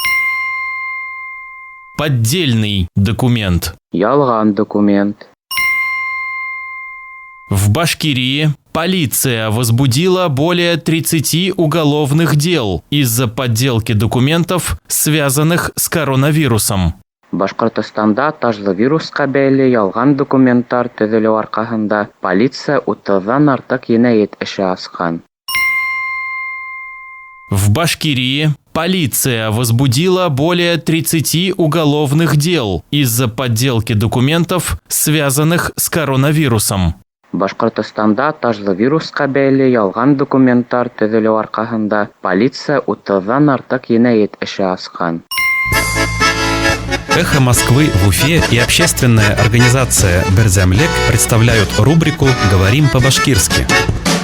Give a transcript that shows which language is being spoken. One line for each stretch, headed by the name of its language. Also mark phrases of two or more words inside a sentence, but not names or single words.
Russian: Поддельный документ.
Bashkir: Ялган документ.
Russian: В Башкирии полиция возбудила более 30 уголовных дел из-за подделки документов, связанных с коронавирусом.
Bashkir: Башкортостанда тажлы вируска бәйле ялган документтар төзелү аркасында полиция 30-дан артык енәйет эше ачкан.
Russian: В Башкирии полиция возбудила более 30 уголовных дел из-за подделки документов, связанных с коронавирусом.
Bashkir: Башкортостанда тажлы вируска бәйле ялган документтар төзелү аркасында полиция 30-дан артык енәйет эше ачкан.
Russian: «Эхо Москвы» в Уфе и общественная организация «Берзямлек» представляют рубрику «Говорим по-башкирски».